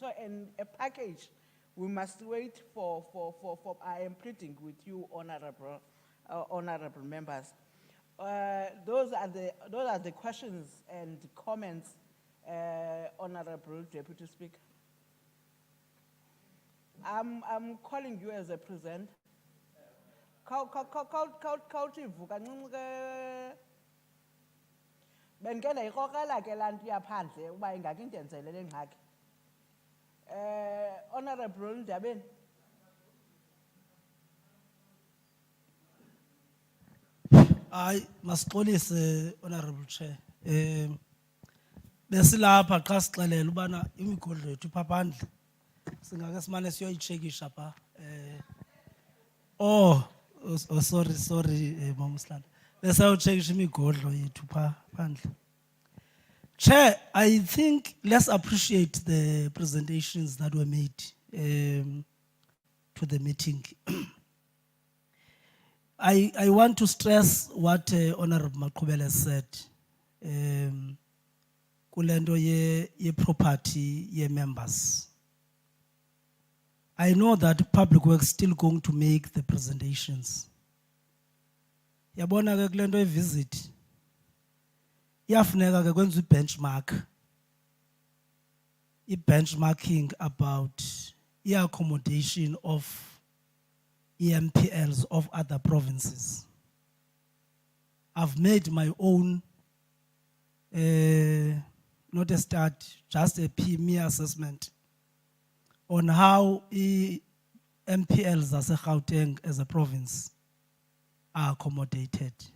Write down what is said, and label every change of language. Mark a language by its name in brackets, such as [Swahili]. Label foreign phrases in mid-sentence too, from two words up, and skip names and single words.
[English] So, in a package, we must wait for, I am pleading with you, honorable members. Those are the questions and comments, Honorable Deputy Speaker. I'm calling you as a present. [Xhosa] Bengena ikokela ke lantu yaphandle uba ingaki intenzelele ngxaki. [English] Honorable Ndabeni. [Xhosa] I masixolise [English] Honorable Chair. [Xhosa] Besilapha xa sixelela ubana imigodlo yethu pha phandle singake simane siyoyichekisha pha. [English] Sorry Mama Mslanda. [Xhosa] Besawuchekisha imigodlo yethu pha phandle. [English] Chair, I think let's appreciate the presentations that were made to the meeting. I want to stress what Honorable Makubele said. [Xhosa] Kulendo ye property ye members. [English] I know that Public Works is still going to make the presentations. [Xhosa] Yabona ke kulendo ye visit. Yafuneka ke kwenza benchmark. [English] Benchmarking about accommodation of MPLs of other provinces. I've made my own, not a start, just a PME assessment on how MPLs as a Gauteng as a province are accommodated.